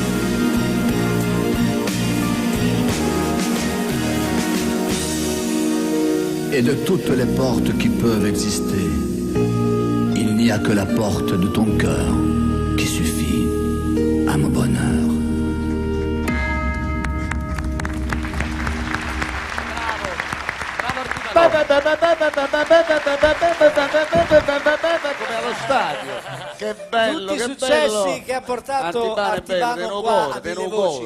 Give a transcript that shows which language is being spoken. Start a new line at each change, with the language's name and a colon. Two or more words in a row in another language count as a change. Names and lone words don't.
French: Et de toutes les portes qui peuvent exister, il n'y a que la porte de ton cœur qui suffit à mon bonheur.
Italian: Come allo stadio, che bello, tutti i che successi bello. che ha portato Artibano qua a Mille Voci.